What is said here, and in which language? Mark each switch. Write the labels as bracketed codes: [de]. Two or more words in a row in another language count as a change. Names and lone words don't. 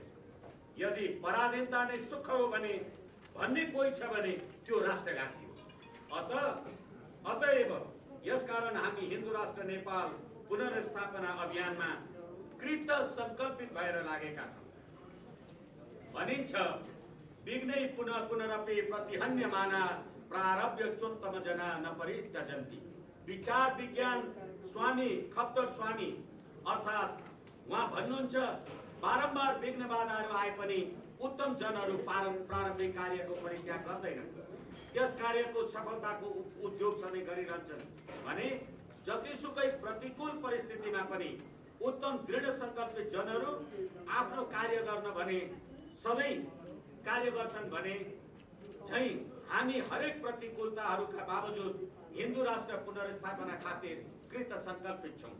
[ne] यदि पराधीनता नै सुख हो भने भन्ने कोही छ भने त्यो राष्ट्रघाती हो। अतएव यसकारण हामी हिन्दू राष्ट्र नेपाल पुनर्स्थापना अभियानमा कृत संकल्पित भएर लागेका छौं। [sa] भनिन्छ विघ्नै पुनः पुनरपि प्रतिहन्यमाना प्रारब्ध चोत्तम जना न परित्यजन्ति। [ne] विचार विज्ञान स्वामी खप्तर स्वामी अर्थात् उहाँ भन्नुहुन्छ बारम्बार विघ्न बाधाहरू आए पनि उत्तम जनहरू प्रारम्भिक कार्यको परित्याग गर्दैनन्, त्यस कार्यको सफलताको उद्योग सधैँ गरिरहन्छन् भने जतिसुकै प्रतिकूल परिस्थितिमा पनि उत्तम दृढ संकल्पित जनहरू आफ्नो कार्य गर्न भने सधैँ कार्य गर्छन् भने झैं हामी हरेक प्रतिकूलताहरूका बावजुद हिन्दू राष्ट्र पुनर्स्थापना खातिर कृत संकल्पित छौं।